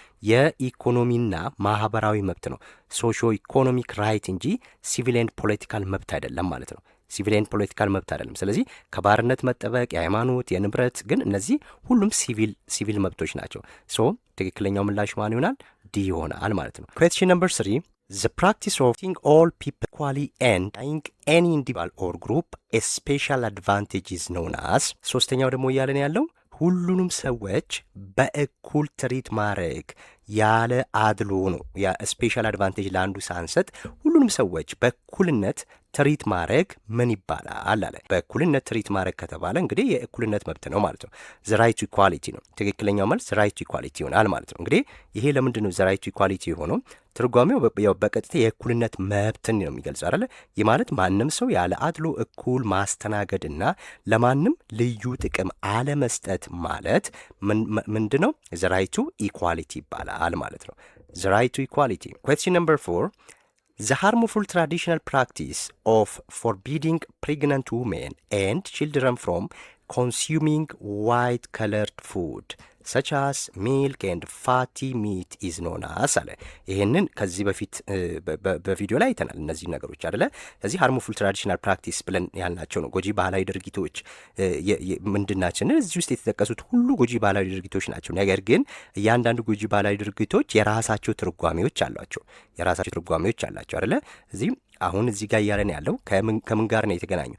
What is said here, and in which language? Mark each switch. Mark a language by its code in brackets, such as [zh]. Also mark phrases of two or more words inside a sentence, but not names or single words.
[am] የኢኮኖሚና ማህበራዊ መብት ነው። [en] socio economic right [am] እንጂ [en] civil and political [am] መብት አይደለም ማለት ነው። [en] civil and political [am] መብት አይደለም። ስለዚህ ከባርነት መጠበቅ፣ የሃይማኖት፣ የንብረት ግን እነዚህ ሁሉም ሲቪል መብቶች ናቸው። ሶ ትክክለኛው ምላሽ ማን ይሆናል? ዲ ይሆናል ማለት ነው። [en] question number 3 the practice of treating all people equally and denying any individual or group a special advantage is known as [am] ሶስተኛው ደግሞ እያለን ያለው ሁሉንም ሰዎች በእኩል ትሪት ማድረግ ያለ አድሎ ነው። ያ [en] special advantage [am] ለአንዱ ሳንሰጥ ሁሉንም ሰዎች በእኩልነት ትሪት ማድረግ ምን ይባላል አለ። በእኩልነት ትሪት ማድረግ ከተባለ እንግዲህ የእኩልነት መብት ነው ማለት ነው። [en] the right to equality [am] ነው ትክክለኛው መልስ። [en] the right to equality [am] ይሆናል ማለት ነው። እንግዲህ ይሄ ለምንድን ነው [en] the right to equality [am] የሆነው? ትርጓሜው ያው በቀጥታ የእኩልነት መብትን ነው የሚገልጽ አይደለ? ይህ ማለት ማንም ሰው ያለ አድሎ እኩል ማስተናገድና ለማንም ልዩ ጥቅም አለመስጠት ማለት ምንድን ነው? [en] the right to equality [am] ይባላል ማለት ነው። [en] the right to equality። question number 4 the harmful traditional practice of forbidding pregnant women and children from consuming white-colored food such as milk and fatty meat is known as [am] አለ። ይሄንን ከዚህ በፊት በቪዲዮ ላይ አይተናል እነዚህ ነገሮች አይደለ? ስለዚህ [en] harmful traditional practice [am] ብለን ያልናቸው ነው። ጎጂ ባህላዊ ድርጊቶች ምንድናቸው? እዚህ ውስጥ የተጠቀሱት ሁሉ ጎጂ ባህላዊ ድርጊቶች ናቸው። ነገር ግን እያንዳንዱ ጎጂ ባህላዊ ድርጊቶች የራሳቸው ትርጓሜዎች አሏቸው አይደለ? አሁን እዚህ ጋር እያለን ያለው ከምን ጋር ነው የተገናኘው?